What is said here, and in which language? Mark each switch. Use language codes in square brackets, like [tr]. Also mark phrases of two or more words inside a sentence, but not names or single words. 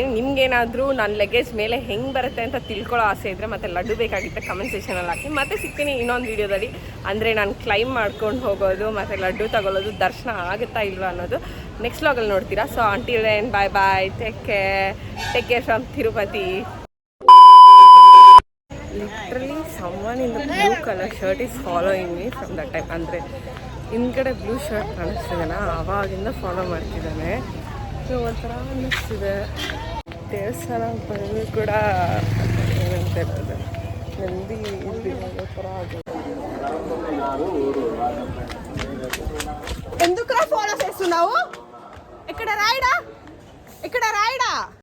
[kn] ನಿಮ್ಗೇನಾದರೂ ನನ್ನ ಲಗೇಜ್ ಮೇಲೆ ಹೆಂಗೆ ಬರುತ್ತೆ ಅಂತ ತಿಳ್ಕೊಳ್ಳೋ ಆಸೆ ಇದ್ದರೆ ಮತ್ತು ಲಡ್ಡು ಬೇಕಾಗಿದ್ದರೆ ಕಮೆಂಟ್ ಸೆಕ್ಷನಲ್ಲಿ ಹಾಕಿ. ಮತ್ತೆ ಸಿಗ್ತೀನಿ ಇನ್ನೊಂದು ವೀಡಿಯೋದಲ್ಲಿ. ಅಂದರೆ ನಾನು ಕ್ಲೈಮ್ ಮಾಡ್ಕೊಂಡು ಹೋಗೋದು ಮತ್ತು ಲಡ್ಡು ತಗೊಳ್ಳೋದು ದರ್ಶನ ಆಗುತ್ತಾ ಇಲ್ವಾ ಅನ್ನೋದು ನೆಕ್ಸ್ಟ್ ವ್ಲಾಗಲ್ಲಿ ನೋಡ್ತೀರಾ. [en] so until then bye bye, take care from Tirupati. ಲಿಟ್ರಲಿ someone in the blue color shirt is following me from that time. [kn] ಅಂದರೆ ಹಿಂದ್ಗಡೆ [en] blue shirt [kn] ಕಾಣಿಸ್ತಿದ್ದಾನ, ಆವಾಗಿಂದ ಫಾಲೋ ಮಾಡ್ತಿದ್ದಾನೆ. ಸೊ ಒಂಥರ ಅನ್ನಿಸ್ತಿದೆ. ದೇವಸ್ಥಾನ ಬಂದು ಕೂಡ ಏನಂತ ಇರೋದು ನಂದಿ ಥರ ಆಗುತ್ತೆ. [te] ఎందుకు ఫాలో చేస్తున్నావు? ఇక్కడ రాయడా